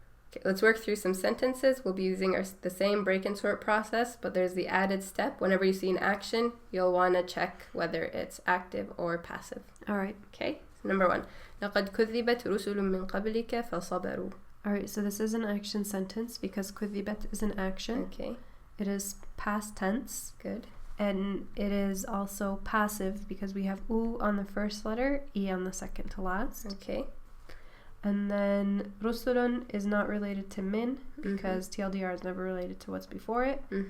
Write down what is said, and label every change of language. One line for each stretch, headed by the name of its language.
English: Okay, let's work through some sentences. We'll be using the same break and sort process, but there's the added step. Whenever you see an action, you'll want to check whether it's active or passive. All right. Okay, so number 1.
Arabic: لقد كذبت رسل من قبلك فصبروا.
English: All right, so this is an action sentence because كذبت is an action. Okay. It is past tense. Good. And it is also passive because we have U on the first letter, E on the second to last. Okay. And then rusulun is not related to min because TLDR is never related to what's before it.